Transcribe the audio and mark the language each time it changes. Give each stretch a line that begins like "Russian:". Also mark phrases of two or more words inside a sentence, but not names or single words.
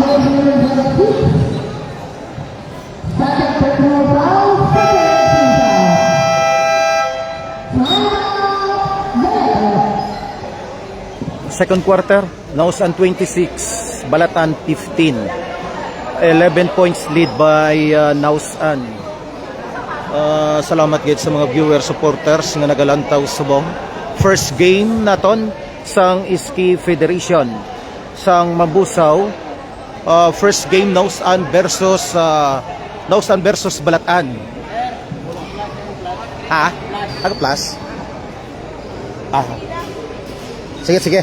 English: Second quarter, Nausan 26, Balatan 15. 11 points lead by Nausan.
Hiligaynon: Salamat gid sa mga viewers, supporters nga nagalantaw subong.
English: First game
Hiligaynon: naton sang Iski Federation sang Mambusaw.
English: First game Nausan versus Balatan.
Hiligaynon: Ha? Ano plus? Sige.